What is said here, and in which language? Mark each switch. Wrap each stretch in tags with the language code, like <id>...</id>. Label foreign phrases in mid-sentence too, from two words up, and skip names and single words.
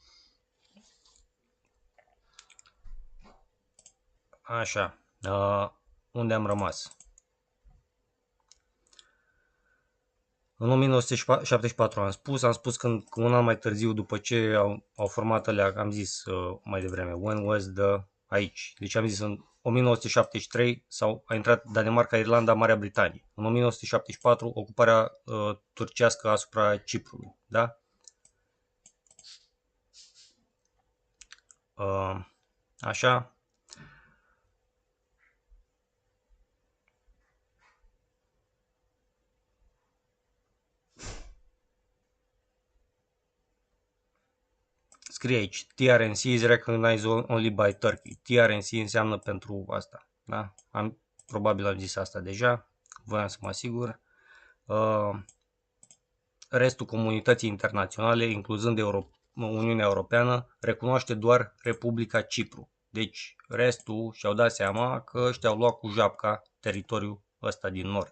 <ro>Așa, unde am rămas? În 1974 am spus că un an mai târziu, după ce au format alea, am zis mai devreme,</ro> <en>when was the,</en> <ro>aici, deci am zis în 1973 a intrat Danemarca, Irlanda, Marea Britanie. În 1974 ocuparea turcească asupra Ciprului, da? Așa. Scrie aici,</ro> <en>TRNC is recognized only by Turkey.</en> <ro>TRNC înseamnă pentru asta. Da? Probabil am zis asta deja, voiam să mă asigur. Restul comunității internaționale, incluzând Uniunea Europeană, recunoaște doar Republica Cipru. Deci restul și-au dat seama că ăștia au luat cu japca teritoriul ăsta din nord.</ro>